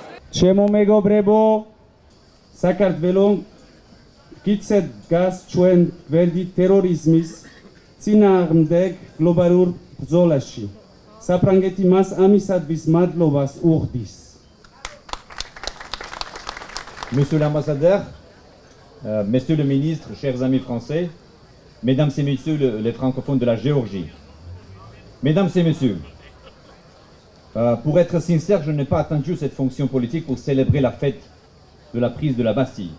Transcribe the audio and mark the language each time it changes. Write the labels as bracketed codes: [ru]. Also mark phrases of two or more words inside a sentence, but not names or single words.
[ka] Ჩემო მეგობრებო, საქართველოს გიცეთ გას ჩვენ გვერდით ტერორიზმის წინააღმდეგ გლობალურ ბრძოლაში. საფრანგეთი მას ამისათვის მადლობას უხდის. [fr] Monsieur l'ambassadeur, Monsieur le ministre, chers amis français, Mesdames et Messieurs les francophones de la Géorgie. Mesdames et Messieurs, pour être sincère, je n'ai pas attendu cette fonction politique pour célébrer la fête de la prise de la Bastille.